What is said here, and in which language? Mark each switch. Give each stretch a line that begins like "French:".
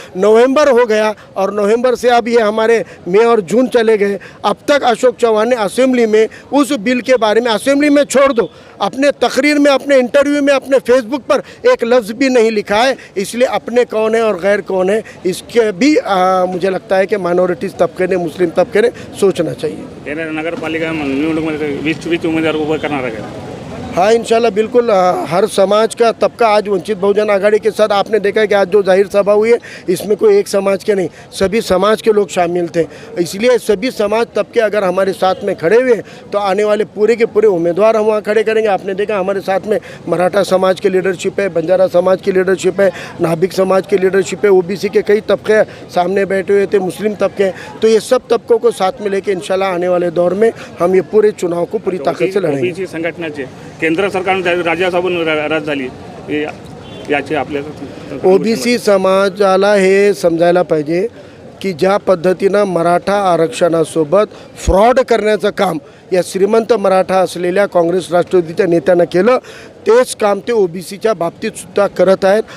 Hindi: नवंबर हो गया और नवंबर से अब ये हमारे मई और जून चले गए, अब तक अशोक चौहान ने असेंबली में उस बिल के बारे में, असेंबली में छोड़ दो, अपने तकरीर में, अपने इंटरव्यू में, अपने फेसबुक पर एक लफ्ज़ भी नहीं लिखा है। इसलिए अपने कौन है और गैर कौन है इसके भी मुझे लगता है कि माइनॉरिटीज़ तबके ने, मुस्लिम तबके ने सोचना चाहिए।
Marathi: नगर पालिका निवडणुकीमध्ये 20 उमेदवार उभं करणार आहे।
Hindi: हाँ, इंशाल्लाह बिल्कुल हर समाज का तबका आज वंचित बहुजन आघाड़ी के साथ, आपने देखा है कि आज जो जाहिर सभा हुई है इसमें कोई एक समाज के नहीं, सभी समाज के लोग शामिल थे। इसलिए सभी समाज तबके अगर हमारे साथ में खड़े हुए तो आने वाले पूरे के पूरे उम्मीदवार हम वहाँ खड़े करेंगे। आपने देखा हमारे साथ में मराठा समाज की लीडरशिप है, बंजारा समाज की लीडरशिप है, नाभिक समाज की लीडरशिप है, ओबीसी के कई तबके सामने बैठे हुए थे, मुस्लिम तबके। तो ये सब तबकों को साथ में लेकर इंशाल्लाह आने वाले दौर में हम ये पूरे चुनाव को पूरी ताकत से लड़ेंगे।
Marathi: ओबीसी संघटनेचे केंद्र सरकारने राज्यसभा रद्द झाली, याची आपल्या ओबीसी समाजाला हे समजायला पाहिजे की ज्या पद्धतीनं मराठा आरक्षणासोबत फ्रॉड करण्याचं काम या श्रीमंत मराठा असलेल्या काँग्रेस राष्ट्रवादीच्या नेत्यानं केलं, तेच काम ते ओबीसीच्या बाबतीत सुद्धा करत आहेत।